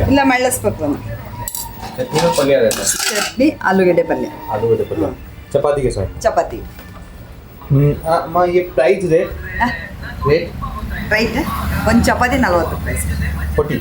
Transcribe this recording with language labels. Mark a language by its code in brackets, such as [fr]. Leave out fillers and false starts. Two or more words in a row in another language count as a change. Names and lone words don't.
[kn] ಇಲ್ಲ ಮಳ್ಳಿಸ್ಬೇಕು ನಾನು. [hi] चटनी में पल्य रहता है. [kn] ಚಟ್ನಿ ಆಲೂಗಡ್ಡೆ ಪಲ್ಯ ಆಲೂಗಡ್ಡೆ ಪಲ್ಯ. [hi] चपाती के साथ. [kn] ಚಪಾತಿ. [hi] माँ ये [en] price rate [kn] ರೈಟ್ ಒಂದು ಚಪಾತಿ 40 ರೂಪಾಯಿ 40.